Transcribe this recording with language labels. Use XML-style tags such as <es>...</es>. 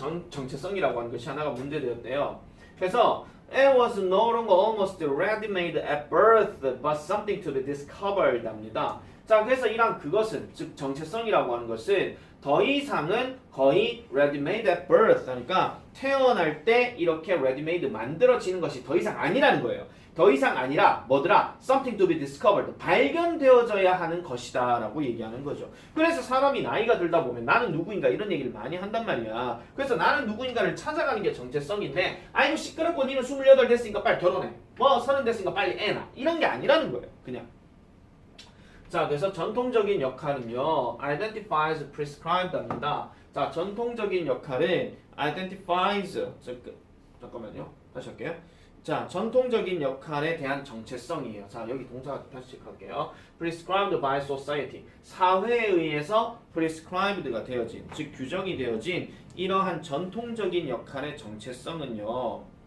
<ko>정체성이라고 하는 것이 하나가 문제되었대요.</ko> <en>그래서 It was no longer almost ready-made at birth, but something to be discovered 합니다.</en> <ko>자, 그래서 이런 그것은, 즉 정체성이라고 하는 것은 더 이상은 거의</ko> <en>ready-made at birth,</en> <ko>그러니까 태어날 때 이렇게 ready-made 만들어지는 것이 더 이상 아니라는 거예요. 더 이상 아니라 뭐더라?</ko> <en>Something to be discovered.</en> <ko>발견되어져야 하는 것이다 라고 얘기하는 거죠. 그래서 사람이 나이가 들다 보면 나는 누구인가 이런 얘기를 많이 한단 말이야. 그래서 나는 누구인가를 찾아가는 게 정체성인데 아이고 시끄럽고 니는 28 됐으니까 빨리 결혼해. 30 됐으니까 빨리 애 낳아. 이런 게 아니라는 거예요. 그냥. 자, 그래서 전통적인 역할은요.</ko> <en>identifies prescribed 합니다.</en> <ko>자, 전통적인 역할은 identifies 잠깐만요. 다시 할게요. 자, 전통적인 역할에 대한 정체성이에요. 자, 여기 동사 다시 체크할게요.</ko> <en>prescribed by society.</en> <ko>사회에 의해서 prescribed가 되어진, 즉 규정이 되어진 이러한 전통적인 역할의 정체성은요.</ko>